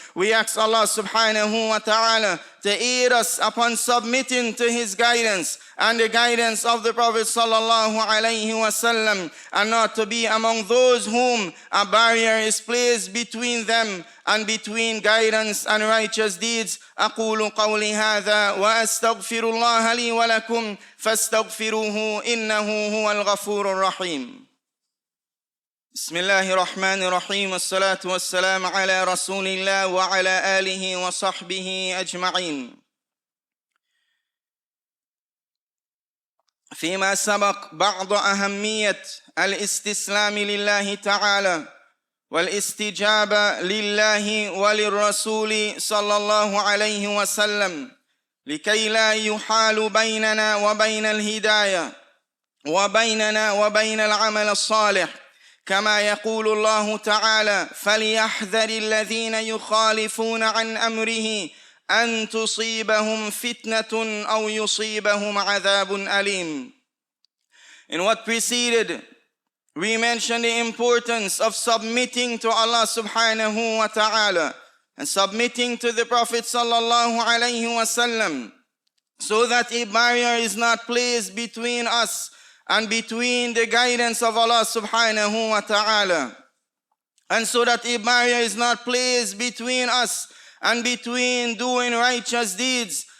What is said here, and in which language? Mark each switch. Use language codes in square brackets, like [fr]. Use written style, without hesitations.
[en] We ask Allah subhanahu wa ta'ala to aid us upon submitting to His guidance and the guidance of the Prophet sallallahu alayhi wasallam, and not to be among those whom a barrier is placed between them and between guidance and righteous deeds. [ar] أقول قولي هذا وأستغفر الله لي ولكم فاستغفروه إنه هو الغفور الرحيم. بسم الله الرحمن الرحيم. الصلاة والسلام على رسول الله وعلى آله وصحبه أجمعين. فيما سبق بعض أهمية الاستسلام لله تعالى والاستجابة لله وللرسول صلى الله عليه وسلم لكي لا يحال بيننا وبين الهداية وبيننا وبين العمل الصالح. كما يقول الله تعالى فليحذر الذين يخالفون عن أمره أن تصيبهم فتنة أو يصيبهم عذاب أليم. [en] In what preceded, we mentioned the importance of submitting to Allah subhanahu wa ta'ala and submitting to the Prophet sallallahu alayhi wasallam, so that a barrier is not placed between us and between the guidance of Allah subhanahu wa ta'ala, and so that a barrier is not placed between us and between doing righteous deeds.